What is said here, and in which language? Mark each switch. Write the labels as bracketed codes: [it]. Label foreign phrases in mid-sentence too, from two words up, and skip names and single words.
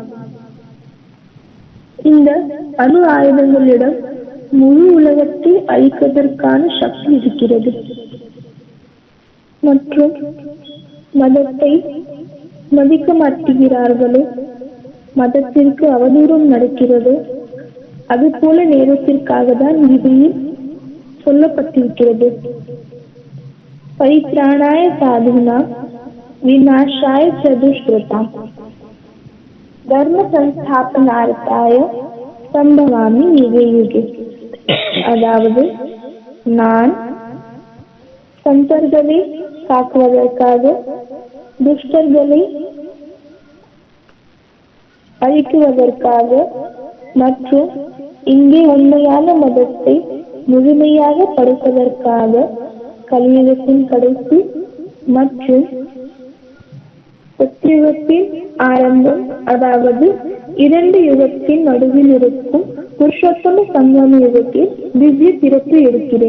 [ta] இந்த அணு ஆயுதங்களிடம் முழு உலகத்தை அழிப்பதற்கான சக்தி இருக்கிறது. மற்றும் மதத்தை மதிக்க மாட்டுகிறார்களோ, மதத்திற்கு அவதூறம் நடக்கிறது. அது போல நேரத்திற்காக தான் கீதையில் சொல்லப்பட்டிருக்கிறது. [sa] परित्राणाय साधूनां विनाशाय च दुष्कृताम् धर्म संस्थापनार्थाय सम्भवामि युगे युगे. [ta] அதாவது நான் சந்தர்களை காக்குவதற்காக, துஷ்டர்களை அழிக்குவதற்காக மற்றும் இங்கே உண்மையான மதத்தை முழுமையாக படைப்பதற்காக கலியுகத்தின் கடைசி மற்றும் சத்தியுகத்தின் ஆரம்பம், அதாவது 2 யுகத்தின் நடுவில் இருக்கும் புருஷோத்தம சங்கம யுகத்தில் திவ்ய பிறப்பு எடுக்கிறேன்.